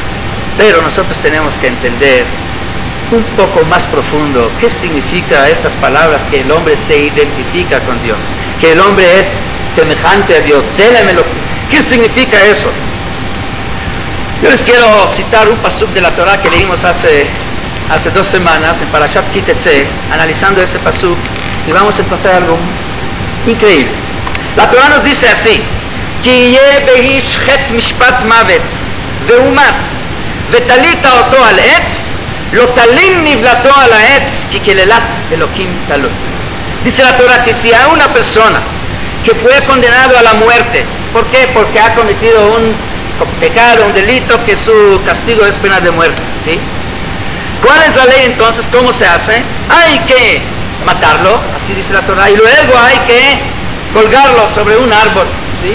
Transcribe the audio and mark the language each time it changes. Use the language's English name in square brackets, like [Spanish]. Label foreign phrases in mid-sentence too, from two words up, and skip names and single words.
[Spanish] Pero nosotros tenemos que entender un poco más profundo qué significa estas palabras, que el hombre se identifica con Dios, que el hombre es semejante a Dios. ¿Qué significa eso? Yo les quiero citar un pasuk de la Torah que leímos hace 2 semanas en Parashat Ki-Tetzei, analizando ese pasuk, y vamos a encontrar algo increíble. La Torah nos dice así: [Hebrew] כי יהיה באיש חטא משפט מות והומת ותלית אתו על עץ לא תלין נבלתו על עץ כי קללת אלקים תלוי. [Spanish] Dice la Torah que si hay una persona que fue condenado a la muerte, ¿por qué? Porque ha cometido un pecado, un delito, que su castigo es pena de muerte, ¿sí? ¿Cuál es la ley entonces? ¿Cómo se hace? Hay que matarlo, así dice la Torah, y luego hay que colgarlo sobre un árbol, ¿sí?